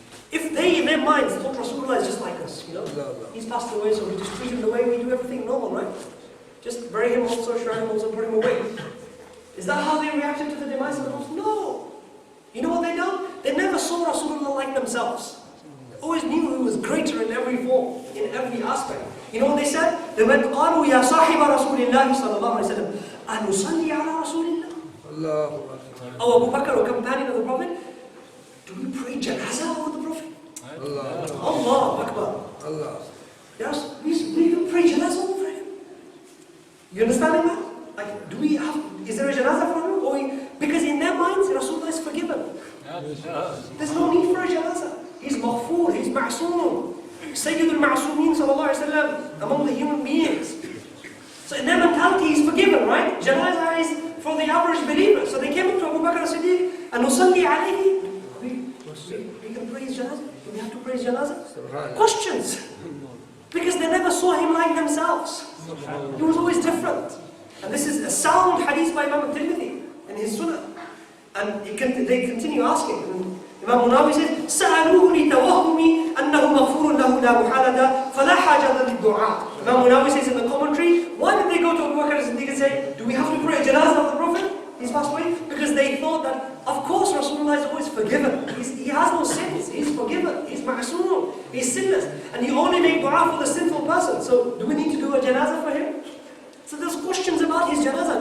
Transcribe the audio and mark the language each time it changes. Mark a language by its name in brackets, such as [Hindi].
[English] If they, in their minds, thought Rasulullah is just like us, you know? He's passed away, so we just treat him the way we do everything normal, right? Just bury him also, shrine him also, put him away. Is that how they reacted to the demise of the Prophet? No! You know what they done? They never saw Rasulullah like themselves. Always knew he was greater in every form, in every aspect. You know what they said? They went, [Arabic] قالوا يا صاحب رسول الله صلى الله عليه وسلم أنصلي على رسول الله. [English] Oh, Abu Bakr, a companion of the Prophet, do we pray janazah over the Prophet? Allah Akbar. Yes, we do pray janazah over him. You understanding that? Like, is there a janazah for him? Because in their minds, Rasulullah is forgiven. There's no need for a janazah. He's maghfoor, he's ma'soom. Sayyid al-Ma'soomin sallallahu alayhi wa sallam, among the human beings. So in their mentality, he's forgiven, right? Janazah is for the average believer. So they came up to Abu Bakr as-Siddiq, and [Arabic] nusalli alayhi. [English] We can praise janazah? Do we have to praise janazah? Questions. Because they never saw him like themselves. He was always different. And this is a sound hadith by Imam At-Tirmidhi in his Sunnah. And they continue asking. And Imam Munawwar says, [Arabic] سألوه لتوهمي أنه مغفور له لا محالة فلا حاجة للدعاء. [English] Imam Munawwar says in the commentary, why did they go to Abu Bakr as-Siddiq and say, do we have to pray a janazah of the Prophet? He's passed away. Because they thought that, of course, Rasulullah is always forgiven. He has no sins. He's forgiven. He's ma'soom. He's sinless. And you only make dua for the sinful person. So do we need to do a janazah for him? So there's questions about his janazah.